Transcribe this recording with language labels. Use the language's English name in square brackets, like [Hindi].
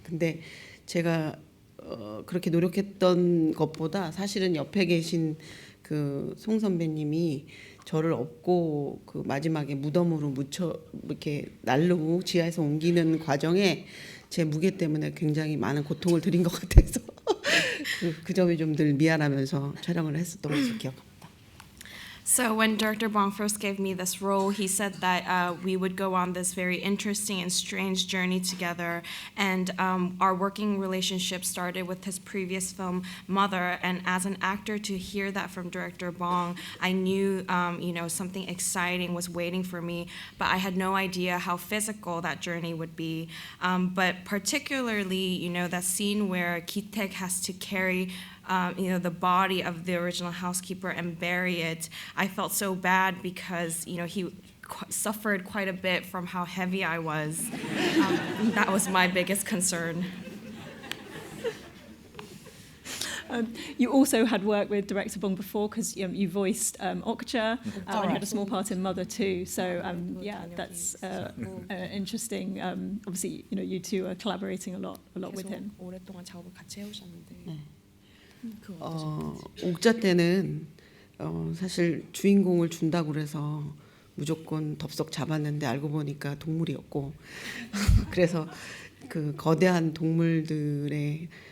[Korean] 근데 제가 그렇게 노력했던 것보다 사실은 옆에 계신 그 송 선배님이 저를 업고 그 마지막에 무덤으로 묻혀 이렇게 날르고 지하에서 옮기는 과정에 제 무게 때문에 굉장히 많은 고통을 드린 것 같아서 그 점이 좀 늘 미안하면서 촬영을 했었던 것을 기억합니다. [English] So when Director Bong first gave me this role, he said that we would go on this very interesting and strange journey together. And our working relationship started with his previous film, Mother. And as an actor, to hear that from Director Bong, I knew something exciting was waiting for me. But I had no idea how physical that journey would be. But particularly, that scene where Ki-taek has to carry the body of the original housekeeper and bury it. I felt so bad because he suffered quite a bit from how heavy I was. That was my biggest concern. You also had worked with director Bong before because you voiced Okja and you had a small part in Mother too. So yeah, that's interesting. Obviously, you two are collaborating a lot with him. [Korean] 오랫동안 작업을 같이 해오셨는데 네. 그건 어떠셨나요? 옥자 때는 사실 주인공을 준다고 그래서 무조건 덥석 잡았는데 알고 보니까 동물이었고 그래서 그 거대한 동물들을